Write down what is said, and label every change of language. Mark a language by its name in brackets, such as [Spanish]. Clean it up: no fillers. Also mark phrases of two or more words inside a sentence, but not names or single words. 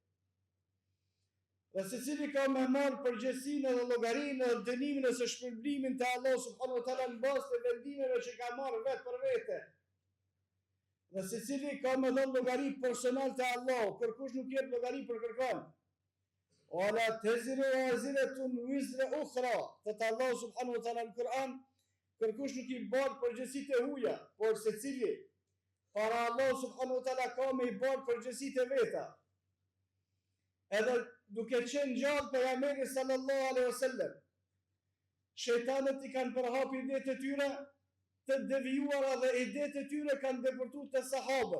[Albanian] Dhe secili ka me marrë përgjegjësinë dhe llogarinë dhe dënimin e së shpërblimin të Allah [Arabic] سبحانه وتعالى [Albanian] në bazë të vendimeve që ka marrë vetë për vete. Dhe secili ka me dhënë llogari personal të Allah, kërkush nuk jep llogari për kërkon. [Arabic] ولا تزر وازرة وزر أخرى. [Albanian] Thot Allah [Arabic] سبحانه وتعالى [Albanian] në Kur'an, kërkush nuk i bën përgjegjësitë e huaja, por secili para Allah [Arabic] سبحانه وتعالى [Albanian] ka me i bën përgjegjësitë e veta. Edhe duke qenë gjallë pejgamberi [Arabic] صلى الله عليه وسلم, [Albanian] shejtanët i kanë përhapur idetë e tyre të devijuara dhe idetë e tyre kanë depërtuar te sahabët.